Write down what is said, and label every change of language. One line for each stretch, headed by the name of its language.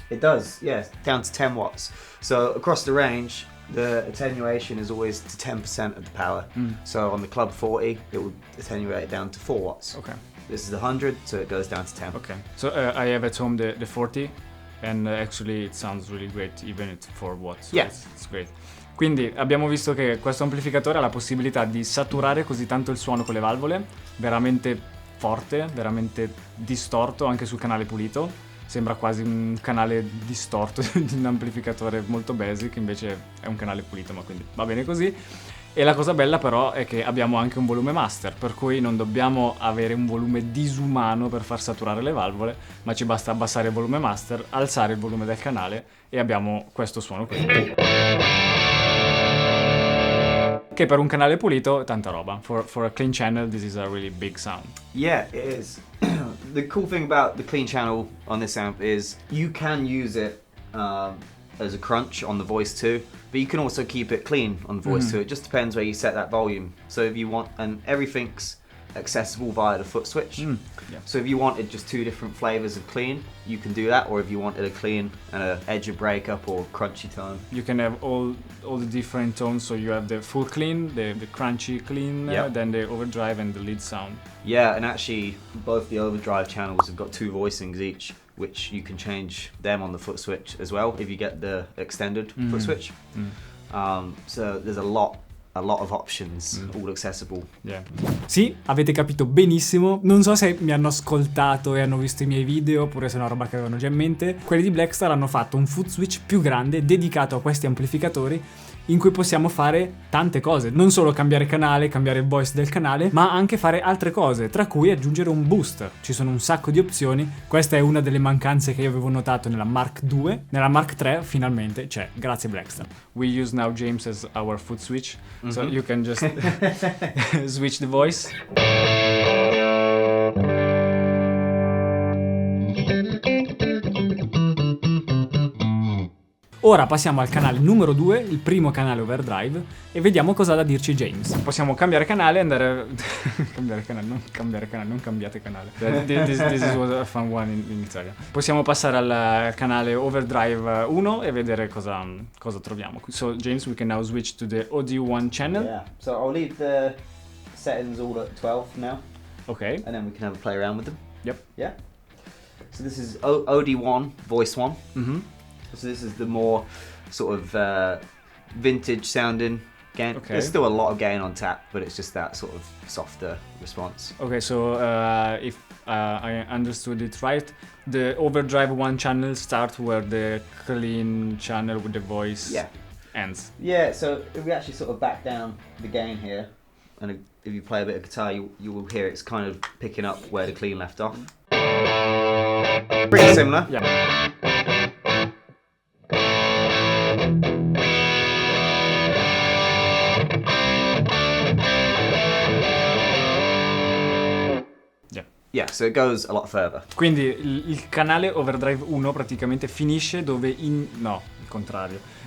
English: It does, yeah, down to 10 watts. So across the range, the attenuation is always to 10% of the power. So on the Club 40, it will attenuate it down to 4 watts. Okay. This is the 100, so it goes down to 10. Okay. So I have at home the 40, and actually it sounds really great even at 4 watts. So Yeah. It's great.
Italian: Quindi abbiamo visto che questo amplificatore ha la possibilità di saturare così tanto il suono con le valvole, veramente forte, veramente distorto anche sul canale pulito. Sembra quasi un canale distorto di un amplificatore molto basic, invece è un canale pulito, ma quindi va bene così. E la cosa bella però è che abbiamo anche un volume master, per cui non dobbiamo avere un volume disumano per far saturare le valvole, ma ci basta abbassare il volume master, alzare il volume del canale e abbiamo questo suono qui. Che per un canale pulito è tanta roba.
English: For a clean channel this is a really big sound. Yeah, it is. The cool thing about the clean channel on this amp is you can use it as a crunch on the voice too, but you can also keep it clean on the voice too. It just depends where you set that volume. So if you want, and everything's accessible via the foot switch. Yeah. So if you wanted just two different flavors of clean, you can do that, or if you wanted a clean and a edge of breakup or crunchy tone. You can have all the different tones, so you have the full clean, the crunchy clean, then the overdrive and the lead sound. Yeah, and actually both the overdrive channels have got two voicings each, which you can change them on the foot switch as well if you get the extended foot switch. So there's a lot of options, all accessible. Yeah.
Italian: Sì, avete capito benissimo. Non so se mi hanno ascoltato e hanno visto i miei video oppure se è una roba che avevano già in mente. Quelli di Blackstar hanno fatto un foot switch più grande dedicato a questi amplificatori in cui possiamo fare tante cose, non solo cambiare canale, cambiare il voice del canale, ma anche fare altre cose, tra cui aggiungere un booster. Ci sono un sacco di opzioni. Questa è una delle mancanze che io avevo notato nella Mark II. Nella Mark III finalmente c'è, grazie Blackstar.
English: We use now James as our foot switch, so you can just switch the voice.
Italian: Ora passiamo al canale numero 2, il primo canale overdrive, e vediamo cosa ha da dirci James. Possiamo cambiare canale e andare... non cambiate canale.
English: This was a fun one in Italia.
Italian: Possiamo passare al canale overdrive 1 e vedere cosa troviamo.
English: So James, we can now switch to the OD1 channel. Yeah, so I'll leave the settings all at 12 now. Okay. And then we can have a play around with them. Yep. Yeah. So this is OD1, voice 1. So this is the more sort of vintage sounding gain. Okay. There's still a lot of gain on tap, but it's just that sort of softer response. Okay, so if I understood it right, the overdrive 1 channel starts where the clean channel with the voice ends. Yeah, so if we actually sort of back down the gain here, and if you play a bit of guitar, you will hear it's kind of picking up where the clean left off. Pretty similar. Yeah. Yeah, so it goes a lot further.
Italian: Quindi il canale overdrive 1 praticamente finisce dove no, il contrario.